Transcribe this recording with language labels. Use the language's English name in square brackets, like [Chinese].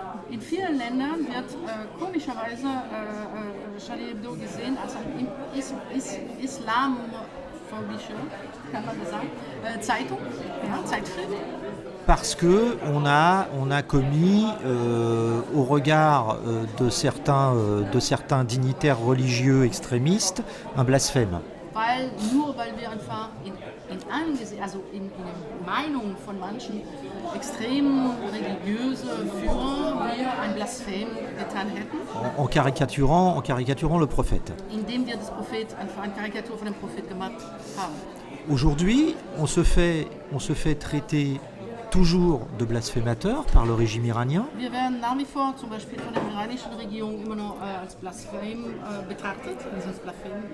[German] In vielen Ländern wird komischerweise Charlie Hebdo gesehen als eine islamphobische, kann man das sagen, Zeitung, ja, Zeitschrift. [French] Parce que on a commis au regard de certains dignitaires religieux extrémistes un blasphème. [German] Weil wir einfach in Meinung von manchen extrem religiöse Führer wir ein Blasphem getan hätten. [French] En caricaturant le prophète. [German] Indem wir das Prophet, eine Karikatur von dem Prophet gemacht haben. [French] Aujourd'hui, on se fait traiter toujours de blasphémateur par le régime iranien. [German] Wir werden nach wie vor zum Beispiel von der iranischen Regierung immer noch als Blasphem betrachtet, dieses Blasphem.